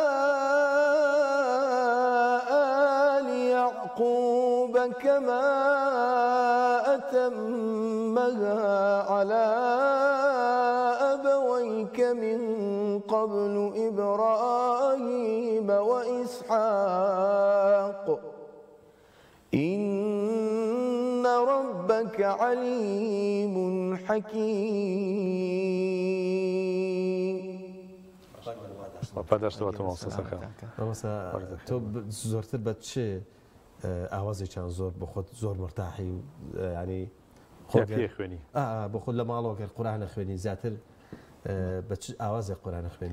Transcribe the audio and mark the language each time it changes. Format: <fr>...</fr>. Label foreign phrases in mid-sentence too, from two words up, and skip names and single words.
<ar>آل يعقوب كما أتمها على أبويك من قبل إبراهيم وإسحاق إن ربك عليم حكيم.</ar> <ckb>تۆ زۆرتر بە چ ئاوازێکیان زۆر بۆ خۆت زۆر مرتاحی و ینی خوێنی بۆ خۆت لە ماڵەوە قورآن خوێنی زیاتر بە چ ئاوازێک قورآن خوێنی؟</ckb>